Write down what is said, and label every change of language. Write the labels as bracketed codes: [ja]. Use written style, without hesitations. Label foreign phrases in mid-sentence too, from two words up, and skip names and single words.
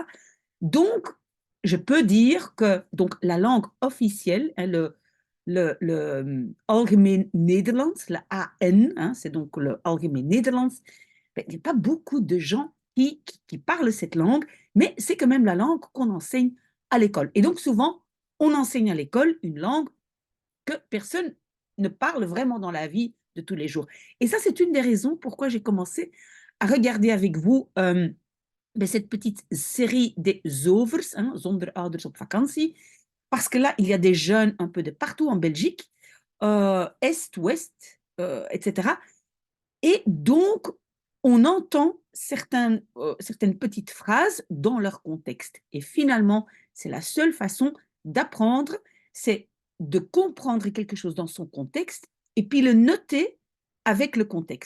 [fr] Donc, je peux dire que donc, la langue officielle, hein, Algemeen Nederlands, le AN, hein, c'est donc le Algemeen Nederlands, il n'y a pas beaucoup de gens qui parlent cette langue, mais c'est quand même la langue qu'on enseigne à l'école. Et donc, souvent, on enseigne à l'école une langue que personne ne parle vraiment dans la vie de tous les jours. Et ça, c'est une des raisons pourquoi j'ai commencé à regarder avec vous cette petite série des Zovers, hein, Zonder ouders op vakantie, parce que là, il y a des jeunes un peu de partout en Belgique, Est, Ouest, etc. Et donc, on entend certaines petites phrases dans leur contexte. Et finalement, c'est la seule façon d'apprendre, c'est de comprendre quelque chose dans son contexte et puis le noter avec le contexte.